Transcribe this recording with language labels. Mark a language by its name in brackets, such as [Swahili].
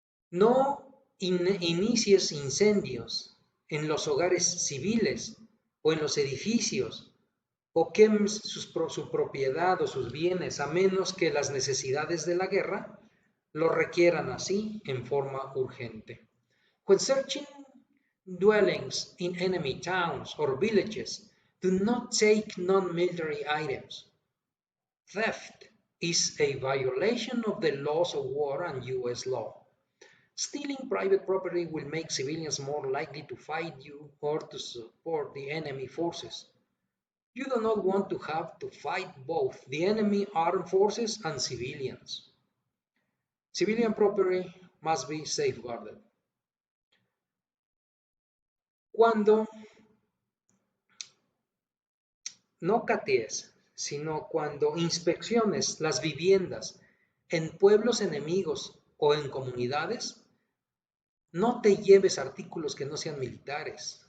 [Spanish] No inicies incendios en los hogares civiles o en los edificios o quemes su propiedad o sus bienes a menos que las necesidades de la guerra lo requieran así en forma urgente. [English] When searching dwellings in enemy towns or villages, do not take non-military items. Theft is a violation of the laws of war and U.S. law. Stealing private property will make civilians more likely to fight you or to support the enemy forces. You do not want to have to fight both the enemy armed forces and civilians. Civilian property must be safeguarded. [Spanish] Cuando no catees, sino cuando inspecciones las viviendas en pueblos enemigos o en comunidades, no te lleves artículos que no sean militares.